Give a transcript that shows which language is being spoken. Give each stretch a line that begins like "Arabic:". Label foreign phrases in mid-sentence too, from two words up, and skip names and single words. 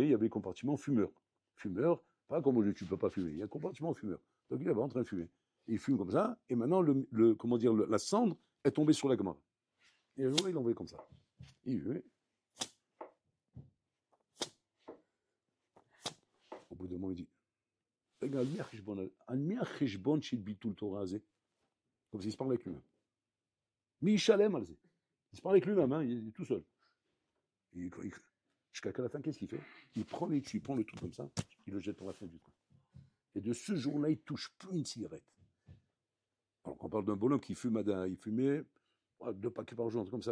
French: Il y avait les compartiments fumeurs. Fumeurs, pas comme aujourd'hui, tu ne peux pas fumer. Il y a un compartiment fumeur. Donc, il est en train de fumer. Et il fume comme ça. Et maintenant, la cendre est tombée sur la caméra. Et le jour, il l'envoyait comme ça. Il fumait. Au bout d'un moment, il dit,
Hebrew: רגע, על מי החשבון של ביטול תורה הזה?
French: Comme s'il se parlait avec lui-même. Mais il
Hebrew: שילם על זה.
French: Il se parlait avec lui-même, hein, il est tout seul. Jusqu'à la fin, qu'est-ce qu'il fait? Il prend le truc comme ça, il le jette pour la fin du train. Et de ce jour-là, il ne touche plus une cigarette. Alors, on parle d'un bonhomme qui fumait 2 paquets par jour, comme ça.